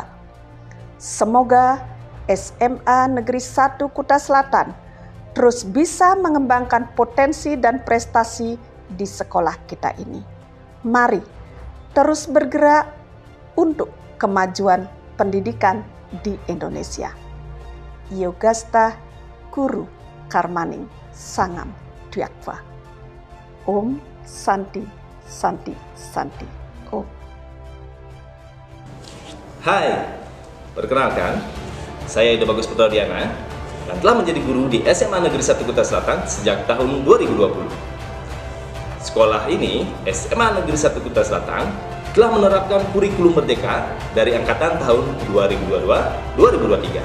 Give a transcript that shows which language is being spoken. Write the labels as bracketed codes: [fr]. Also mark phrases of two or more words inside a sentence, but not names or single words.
[id] Semoga SMA Negeri 1 Kuta Selatan terus bisa mengembangkan potensi dan prestasi di sekolah kita ini. Mari terus bergerak untuk kemajuan pendidikan di Indonesia. [sa] Yogasta Guru Karmaning Sangam Dwiatva. Om Santi Santi Santi Om. [id] Hai, perkenalkan, saya Edo Bagus Putra Diana dan telah menjadi guru di SMA Negeri 1 Kuta Selatan sejak tahun 2020. Sekolah ini, SMA Negeri 1 Kuta Selatan, telah menerapkan kurikulum merdeka dari angkatan tahun 2022-2023.